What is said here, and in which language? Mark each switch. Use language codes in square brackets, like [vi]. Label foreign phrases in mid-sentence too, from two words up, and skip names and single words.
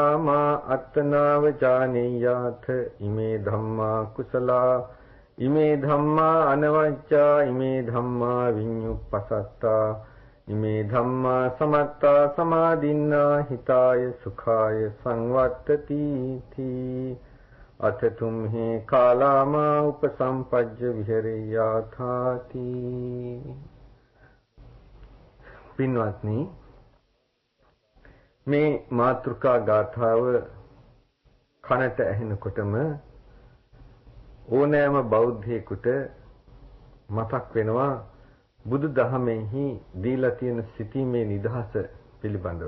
[pi] मा अत्तनाव जानेयाथ इमे धम्मा कुशला इमे धम्मा अनवज्जा इमे धम्मा विඤ्युपसत्ता इमे धम्मा समत्ता समादिन्ना हिताय सुखाय संवर्तति थी अथ तुम्हे काला मा उपसंपज्य विहरेयाथाति। [si] पिन्वत्नी මේ මාතෘකා ගාථාව කනට ඇහෙනකොටම ඕනෑම බෞද්ධයෙකුට මතක් වෙනවා බුදු දහමෙහි දීලා තියෙන සිටීමේ නිදහස පිළිබඳව.